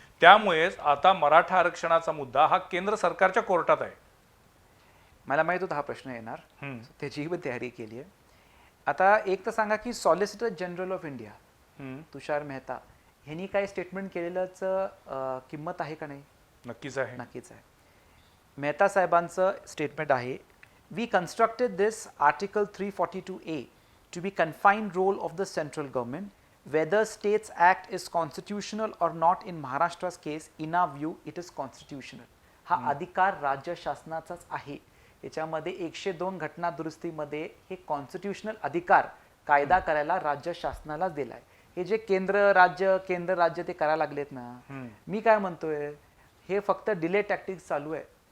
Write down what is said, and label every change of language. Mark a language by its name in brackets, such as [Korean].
[Marathi] त्यामुळेच आता मराठा आरक्षणाचा मुद्दा हा केंद्र सरकारच्या कोर्टात आहे. मला माहित होता हा प्रश्न येणार, त्याची पण तयारी केली आहे. आता एक तर सांगा की solicitor general of India Tushar Mehta ह्यांनी काय स्टेटमेंट केलेलंच किंमत आहे का नाही? नक्कीच आहे. नक्कीच आहे. मेहता साहेबांचं स्टेटमेंट आहे, [English] We constructed this article 342A to be confined role of the central government. Whether states act is constitutional or not in Maharashtra's case, in our view, it is constitutional. [Marathi] हा अधिकार राज्य शासनाचाच आहे. याच्यामध्ये 102 घटना दुरुस्तीमध्ये हे कॉन्स्टिट्युशनल अधिकार कायदा करायला राज्य शासनालाच दिलाय. हे जे केंद्र राज्य ते करायला लागलेत ना, मी काय म्हणतोय, हे फक्त डिले टॅक्टिक्स चालू आहे.